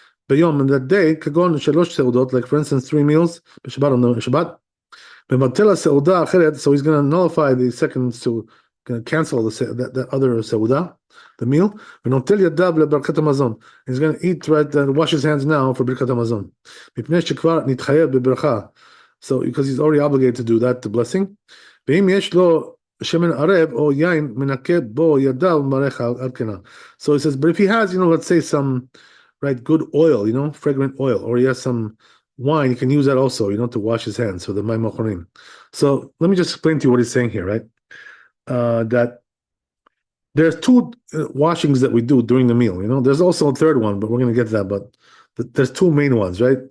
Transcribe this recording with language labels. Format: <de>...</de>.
<he>ביום,</he> <en>in that day,</en> <he>כגון 3 סעודות,</he> <en>like for instance 3 meals,</en> <he>בשבת</he> <en>on the Shabbat,</en> <he>מבטל הסעודה האחרת,</he> <en>so he's going to nullify the second, so going to cancel that other סעודה, the meal,</en> <he>ונוטל ידיו לברכת המזון.</he> <en>He's going to eat, right, and wash his hands now for ברכת המזון.</en> <he>מפני שכבר נתחייב בברכה,</he> <en>so because he's already obligated to do that, the blessing.</en> <he>ואם יש לו שמן ערב או יין, מנקה בו ידיו ומברך על כנה.</he> <en>So he says, but if he has, let's say some, right, good oil, fragrant oil, or he has some wine, you can use that also, to wash his hands, so the mayim achorim. So let me just explain to you what he's saying here, right? That there's 2 washings that we do during the meal, there's also a third one, but we're going to get to that, but there's 2 main ones, right?</en>